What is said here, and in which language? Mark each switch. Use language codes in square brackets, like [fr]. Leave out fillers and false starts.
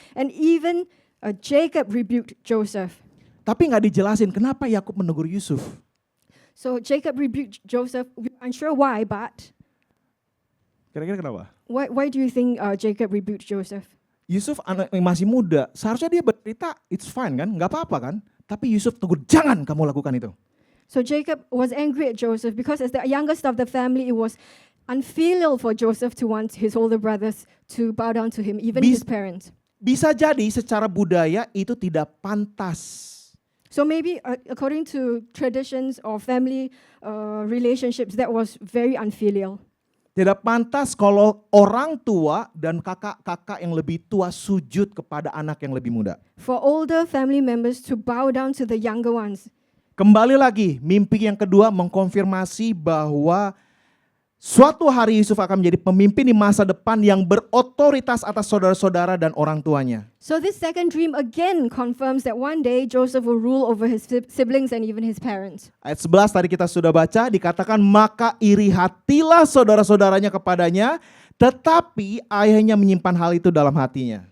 [en] And even Jacob rebuked Joseph. [id] Tapi nggak dijelasin kenapa Yakub menegur Yusuf. [en] So Jacob rebuked Joseph. We're unsure why, but [id] Kira-kira kenapa? [en] why do you think Jacob rebuked Joseph? [id] Yusuf anak yang masih muda, seharusnya dia bercerita, [en] it's fine [id] kan, nggak apa-apa kan. Tapi Yusuf tegur, jangan kamu lakukan itu. [en] So Jacob was angry at Joseph because as the youngest of the family, it was unfilial for Joseph to want his older brothers to bow down to him, even his parents. [id] Bisa jadi secara budaya itu tidak pantas. [en] So maybe according to traditions or family relationships, that was very unfilial. [id] Tidak pantas kalau orang tua dan kakak-kakak yang lebih tua sujud kepada anak yang lebih muda. [en] For older family members to bow down to the younger ones. [id] Kembali lagi, mimpi yang kedua mengkonfirmasi bahwa Suatu hari Yusuf akan menjadi pemimpin di masa depan yang berotoritas atas saudara-saudara dan orang tuanya. [en] So this second dream again confirms that one day Joseph will rule over his siblings and even his parents. [id] Ayat 11 tadi kita sudah baca, dikatakan maka iri hatilah saudara-saudaranya kepadanya, tetapi ayahnya menyimpan hal itu dalam hatinya.